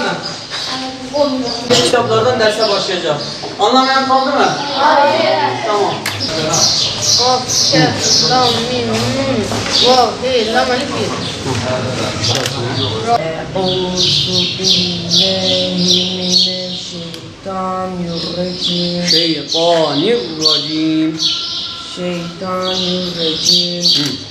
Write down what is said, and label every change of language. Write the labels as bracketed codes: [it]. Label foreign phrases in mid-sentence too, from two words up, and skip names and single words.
[tr] Olmuyor. Kitaplardan derse başlayacağım. Anlamayan kaldı mı? Hayır. Tamam. Of, şef, [ar] لام، ميم، ميم، واو، هاء، لام، ألف, [tr] Şeytanirracim. Şeytanirracim.